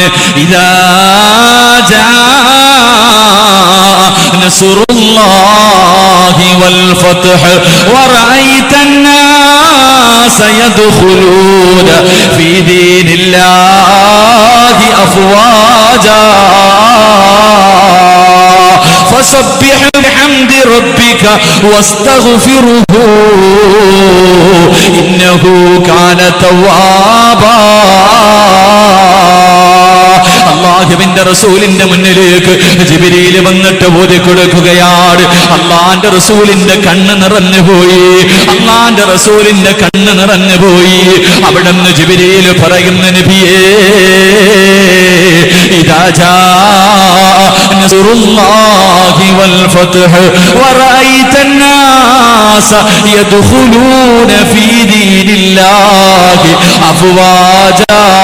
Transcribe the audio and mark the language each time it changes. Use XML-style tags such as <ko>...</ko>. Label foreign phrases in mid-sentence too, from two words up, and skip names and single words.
<ar>إذا جاء نصر الله والفتح ورأيت الناس يدخلون في دين الله أفواجا فسبح بحمد ربك واستغفره إنه كان توابا.</ar> <ml>അല്ലാഹുവിന്റെ റസൂലിന്റെ മുന്നിലേക്ക് ജിബ്രീൽ വന്നിട്ട് ഓതി കൊടുക്കുകയാണ്. അല്ലാഹുവിന്റെ റസൂലിന്റെ കണ്ണ് നിറഞ്ഞുപോയി. അല്ലാഹുവിന്റെ റസൂലിന്റെ കണ്ണ് നിറഞ്ഞുപോയി. അവിടുന്ന് ജിബ്രീൽ പറയുന്ന നബിയേ,</ml> <ar>إذا جاء نصر الله والفتح ورأيت الناس يدخلون في دين الله أفواجا.</ar>